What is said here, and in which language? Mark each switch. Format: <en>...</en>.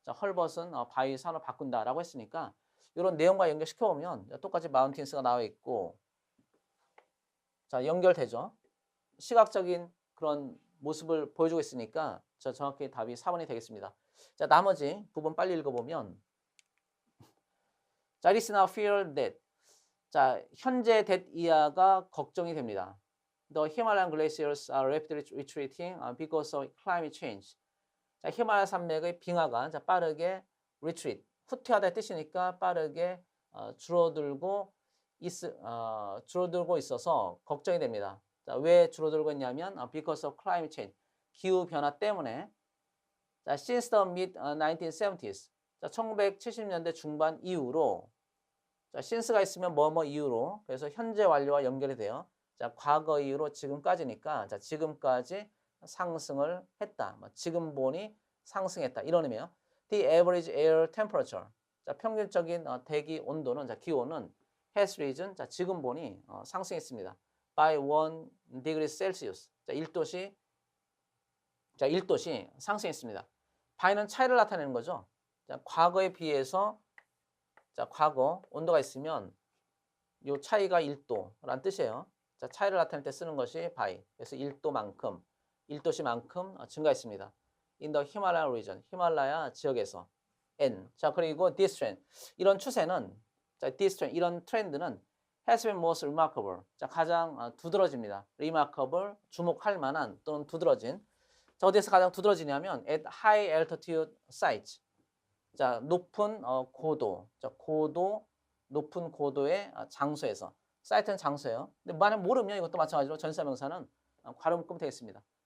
<ko>자, 헐벗은 바위 산으로 바꾼다라고 했으니까 이런 내용과 연결시켜 보면 똑같이 마운틴스가 나와 있고 자, 연결되죠. 시각적인 그런 모습을 보여주고 있으니까 저 정확히 답이 4번이 되겠습니다. 자, 나머지 부분 빨리 읽어보면 자,</ko> <en>it is now feared that</en> <ko>자, 현재</ko> <en>that</en> <ko>이하가 걱정이 됩니다.</ko> <en>The Himalayan glaciers are rapidly retreating because of climate change.</en> <ko>자, 히말라야 산맥의 빙하가 자, 빠르게</ko> <en>retreat,</en> <ko>후퇴하다의 뜻이니까 빠르게 줄어들고 있어서 걱정이 됩니다. 자, 왜 줄어들고 있냐면</ko> <en>because of climate change,</en> <ko>기후 변화 때문에. 자,</ko> <en>since the mid 1970s,</en> <ko>자, 1970년대 중반 이후로 자, since가 있으면 뭐뭐 이후로 그래서 현재 완료와 연결이 돼요. 자, 과거 이후로 지금까지니까 자, 지금까지 상승을 했다. 지금 보니 상승했다. 이런 의미예요.</ko> <en>The average air temperature.</en> <ko>자, 평균적인 대기 온도는 자, 기온은</ko> <en>has risen.</en> <ko>자, 지금 보니 상승했습니다.</ko> <en>by 1 degree Celsius.</en> <ko>자, 1도씨 상승했습니다. by는 차이를 나타내는 거죠. 자, 과거에 비해서 자, 과거 온도가 있으면 요 차이가 1도라는 뜻이에요. 자, 차이를 나타낼 때 쓰는 것이 by. 그래서 1도씨만큼 증가했습니다.</ko> <en>In the Himalayan region,</en> <ko>히말라야 지역에서. N. 자, 그리고</ko> <en>this trend.</en> <ko>이런 추세는 자,</ko> <en>this trend,</en> <ko>이런 트렌드는</ko> <en>has been most remarkable.</en> <ko>자, 가장 두드러집니다. remarkable, 주목할 만한 또는 두드러진. 자, 어디에서 가장 두드러지냐면</ko> <en>at high altitude sites.</en> <ko>자, 높은 고도. 자, 높은 고도의 장소에서. 사이트는 장소예요. 근데 만약 모르면 이것도 마찬가지로 전치사명사는 괄호 묶으면 되겠습니다.</ko>